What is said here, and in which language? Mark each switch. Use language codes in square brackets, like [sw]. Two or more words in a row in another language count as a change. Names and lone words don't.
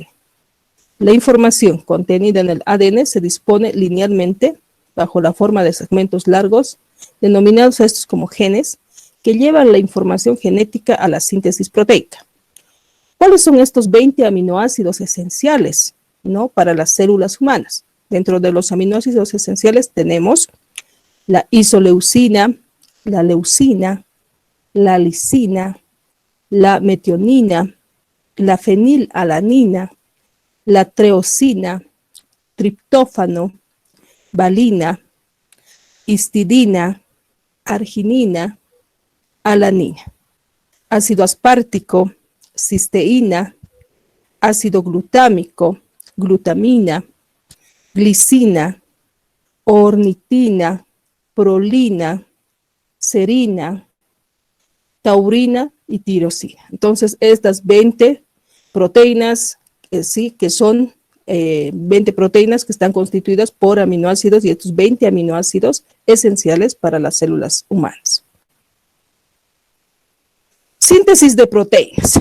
[es] La información contenida en el ADN se dispone linealmente bajo la forma de segmentos largos, denominados a estos como genes, que llevan la información genética a la síntesis proteica. ¿Cuáles son estos 20 aminoácidos esenciales, ¿no? Para las células humanas? Dentro de los aminoácidos esenciales tenemos la isoleucina, la leucina, la lisina, la metionina, la fenilalanina, la treosina, triptófano, valina, histidina, arginina, alanina, ácido aspartico, cisteína, ácido glutámico, glutamina, glicina, ornitina, prolina, serina, taurina y tirosina. Entonces, estas 20 proteínas, sí, que son 20 proteínas que están constituidas por aminoácidos y estos 20 aminoácidos esenciales para las células humanas. Síntesis de proteínas.